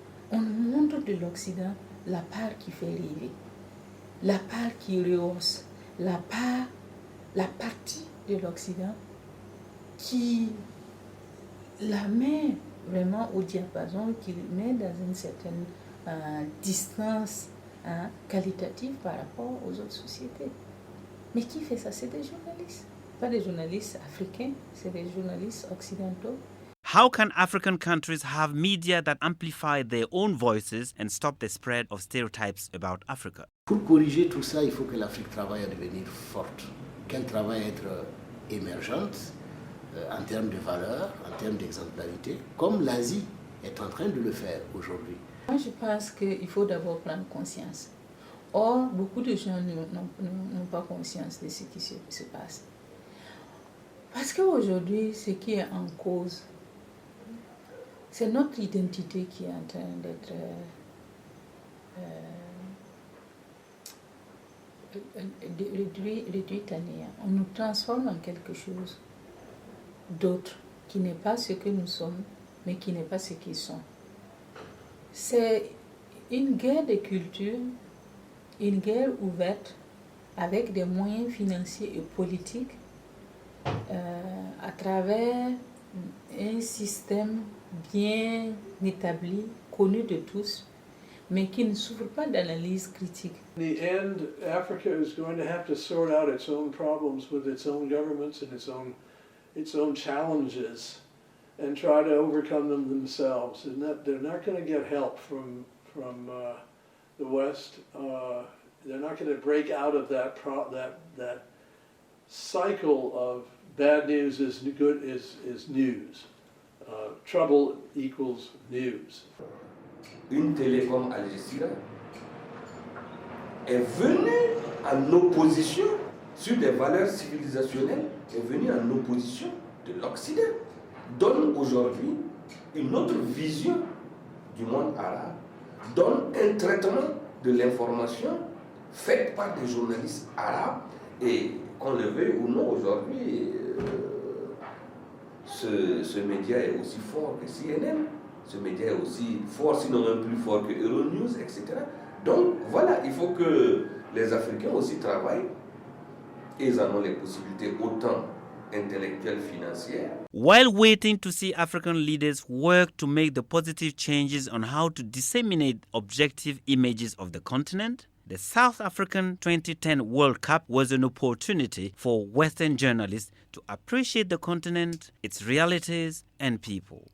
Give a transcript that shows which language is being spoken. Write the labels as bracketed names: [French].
[French] On montre de l'Occident la part qui fait rêver, la part qui rehausse, la partie de l'Occident qui la met vraiment au diapason, qui le met dans une certaine distance qualitative par rapport aux autres sociétés. Mais qui fait ça? C'est des journalistes. Pas des journalistes africains, c'est des journalistes occidentaux. [English] How can African countries have media that amplify their own voices and stop the spread of stereotypes about Africa? [French] Pour corriger tout ça, il faut que l'Afrique travaille à devenir forte, qu'elle travaille à être émergente en termes de valeurs, en termes d'exemplarité, comme l'Asie est en train de le faire aujourd'hui. Moi, je pense qu'il faut d'abord prendre conscience. Or, beaucoup de gens n'ont pas conscience de ce qui se passe. Parce qu'aujourd'hui, ce qui est en cause, c'est notre identité qui est en train d'être réduite à néant. On nous transforme en quelque chose d'autre, qui n'est pas ce que nous sommes, mais qui n'est pas ce qu'ils sont. C'est une guerre de culture, une guerre ouverte avec des moyens financiers et politiques à travers un système bien établi, connu de tous, mais qui ne souffre pas d'analyse critique. [English] In the end, Africa is going to have to sort out its own problems with its own governments and its own challenges and try to overcome them themselves. And that they're not going to get help from the West. They're not going to break out of that cycle of bad news is good is news. Trouble equals news. [French] Une télé comme Al Jazeera est venue en opposition sur des valeurs civilisationnelles, est venue en opposition de l'Occident, donne aujourd'hui une autre vision du monde arabe, donne un traitement de l'information fait par des journalistes arabes et qu'on le veuille ou non aujourd'hui, ce média est aussi fort que CNN. Ce média est aussi fort, sinon même plus fort que Euronews, etc. Donc voilà, il faut que les Africains aussi travaillent et ils en ont les possibilités autant intellectuelles, financières. [English] While waiting to see African leaders work to make the positive changes on how to disseminate objective images of the continent, the South African 2010 World Cup was an opportunity for Western journalists to appreciate the continent, its realities and people.